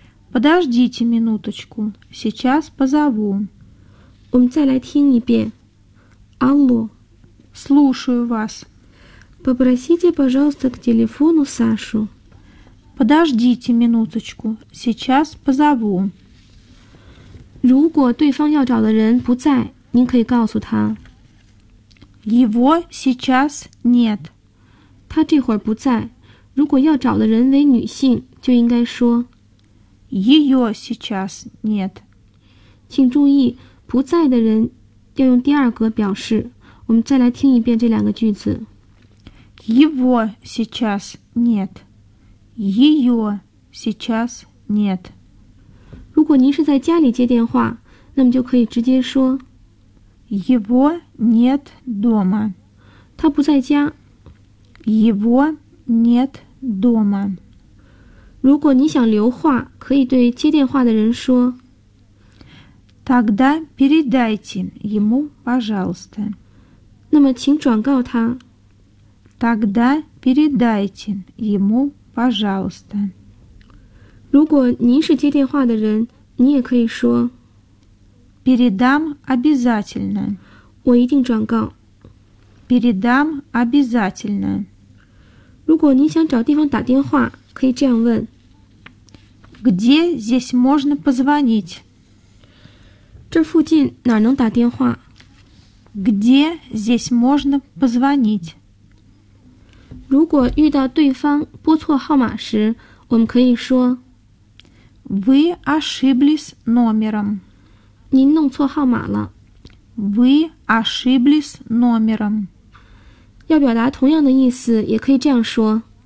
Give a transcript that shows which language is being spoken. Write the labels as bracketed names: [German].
[Russian] Подождите минуточку, сейчас позову. Алло. Слушаю вас. Попросите, пожалуйста, к телефону Сашу. Подождите минуточку, сейчас позову. [Chinese] 如果对方要找的人不在，您可以告诉他。 [Russian] Его сейчас нет. [Chinese] 他这会儿不在。如果要找的人为女性，就应该说 [Russian] Ее сейчас нет. [Chinese] 请注意，不在的人要用第二格表示。我们再来听一遍这两个句子。 [Russian] Его сейчас нет. Ее сейчас нет. [Chinese] 如果您是在家里接电话，那么就可以直接说 [Russian] Его нет дома. [Chinese] 他不在家。 [Russian] Его нет дома. [Chinese] 如果你想留话，可以对接电话的人说 [Russian] Тогда передайте ему, пожалуйста. [Chinese] 那么请转告他 [Russian] Тогда передайте ему, пожалуйста. [Chinese] 如果您是接电话的人，你也可以说 [Russian] Передам обязательно. [Chinese] 我一定转告 [Russian] Передам обязательно. [Chinese] 如果您想找地方打电话，可以这样问 [Russian] Где здесь можно позвонить? [Chinese] 这附近哪能打电话 [Russian] Где здесь можно позвонить? [Chinese] 如果遇到对方拨错号码时，我们可以说 [Russian] Вы ошиблись номером. [Chinese] 您弄错号码了 [Russian] Вы ошиблись номером. [Chinese] 要表达同样的意思，也可以这样说